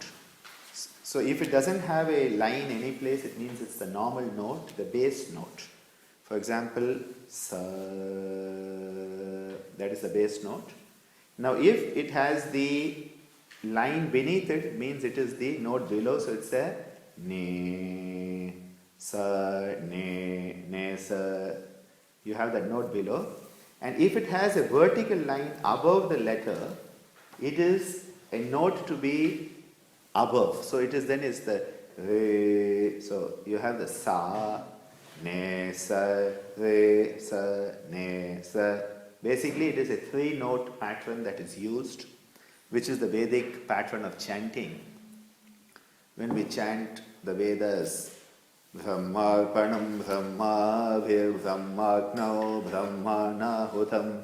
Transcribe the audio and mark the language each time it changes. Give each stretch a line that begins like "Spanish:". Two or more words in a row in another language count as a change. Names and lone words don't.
English: So if it doesn't have a line any place, it means it's the normal note, the bass note. For example, sa, that is the bass note. Now if it has the line beneath it, it means it is the note below, so it's a ne, sa, ne, sa. You have that note below. And if it has a vertical line above the letter, it is a note to be above. So it is then is the re. So you have the sa, ne, sa, re, sa, ne, sa. Basically it is a three-note pattern that is used, which is the Vedic pattern of chanting. When we chant the Vedas,
Sanskrit: ब्रह्मार्पणम् ब्रह्महविर् ब्रह्माग्नौ ब्रह्मणाहुतम्.